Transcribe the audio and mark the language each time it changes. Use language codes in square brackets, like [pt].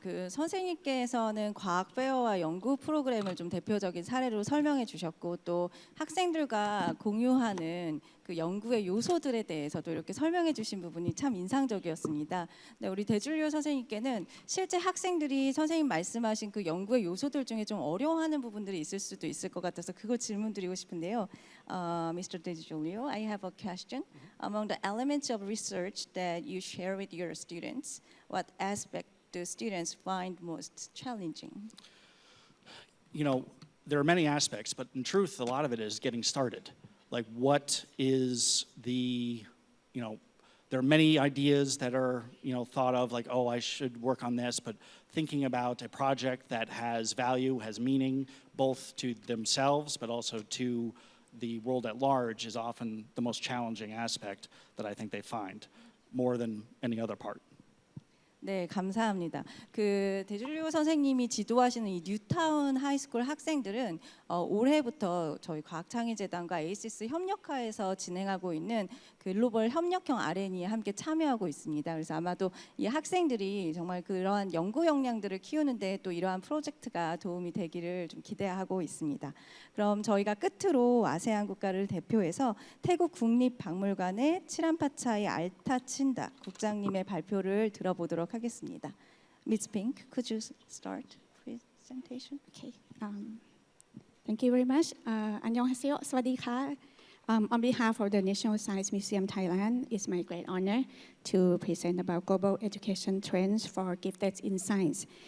[ko] 그 선생님께서는 과학 페어와 연구 프로그램을 좀 대표적인 사례로 설명해 주셨고 또 학생들과 공유하는 그 연구의 요소들에 대해서도 이렇게 설명해 주신 부분이 참 인상적이었습니다. 네, 우리 대줄리오 선생님께는 실제 학생들이 선생님 말씀하신 그 연구의 요소들 중에 좀 어려워하는 부분들이 있을 수도 있을 것 같아서 그거 질문 드리고 싶은데요. [en] Mr. De Giulio, I have a question. Among the elements of research that you share with your students, what aspect do students find most challenging? You know, there are many aspects, but in truth, a lot of it is getting started. Like, what is the, you know, there are many ideas that are, you know, thought of like, oh, I should work on this, but thinking about a project that has value, has meaning, both to themselves, but also to the world at large is often the most challenging aspect that I think they find, more than any other part. [ko] 네, 감사합니다. 그 데줄리오 선생님이 지도하시는 이 뉴타운 하이스쿨 학생들은 올해부터 저희 과학창의재단과 에이시스 협력하에서 진행하고 있는 글로벌 협력형 R&D에 함께 참여하고 있습니다. 그래서 아마도 이 학생들이 정말 그러한 연구 역량들을 키우는데 또 이러한 프로젝트가 도움이 되기를 좀 기대하고 있습니다. 그럼 저희가 끝으로 아세안 국가를 대표해서 태국 국립박물관의 치란파차이 알타친다 국장님의 발표를 들어보도록 하겠습니다. [en] Ms. Pink, could you start presentation? Okay. Thank you very much. [ko] 안녕하세요. [th] สวัสดีค่ะ [en] On behalf of the National Science Museum Thailand, it's my great honor to present about global education trends for gifted in science.